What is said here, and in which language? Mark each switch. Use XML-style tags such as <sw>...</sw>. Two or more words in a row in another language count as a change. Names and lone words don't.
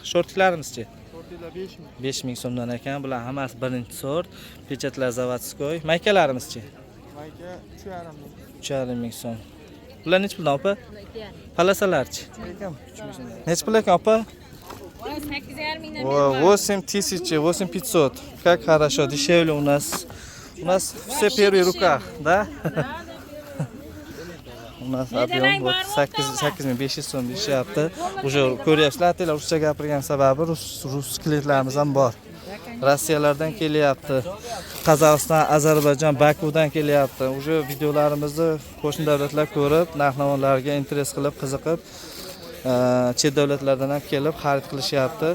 <uz>Shortlarimizchi? Shortlar 5 ming. 5 ming so'mdan ekan. Bular hammasi birinchi sort. Pechatlar zavodskoy. Maykalarimizchi? Mayka 3,5 ming. 3,5 ming so'm. Bular necha puldan opa? Palasalarchi? 3 ming so'm. Necha pul ekan opa?</uz> <ru>8,5 миллиона. 8000, 8500. Как хорошо, дешевле у нас. У нас все первые руках, да? У нас объем вот 8500</ru> <uz>so'm deyishyapti. Уже ko'ryapsizlar, ataylar ruscha gapirgan sababi rus klientlarimiz ham bor. Rossiyalardan kelyapti. Qozog'iston, Ozarbayjon, Bakudan kelyapti. Уже videolarimizni qo'shni davlatlar ko'rib, narx-navolarga interes qilib, qiziqib, chet davlatlardan ham kelib xarid qilishyapti.</uz>